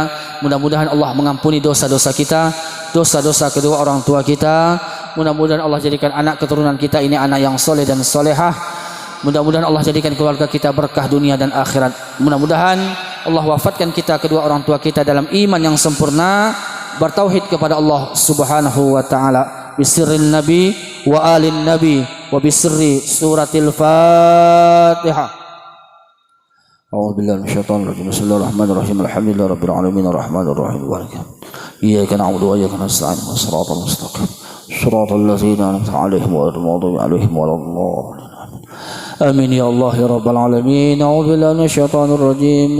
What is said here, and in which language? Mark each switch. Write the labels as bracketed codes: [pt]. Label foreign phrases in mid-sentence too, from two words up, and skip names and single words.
[id] Mudah-mudahan Allah mengampuni dosa-dosa kita, dosa-dosa kedua orang tua kita. Mudah-mudahan Allah jadikan anak keturunan kita ini anak yang soleh dan solehah. Mudah-mudahan Allah jadikan keluarga kita berkah dunia dan akhirat. Mudah-mudahan Allah wafatkan kita, kedua orang tua kita dalam iman yang sempurna, bertauhid kepada Allah [ar] سبحانه وتعالى. بسر النبي وآل النبي وبسر سورة الفاتحة. أعوذ بالله من الشيطان الرجيم. بسم الله الرحمن الرحيم. الحمد لله رب العالمين الرحمن الرحيم. إياك نعبد وإياك نستعين. الصراط المستقيم. صراط الذين أنعمت عليهم غير المغضوب عليهم ولا الضالين. آمين يا الله يا رب العالمين. أعوذ بالله من الشيطان الرجيم.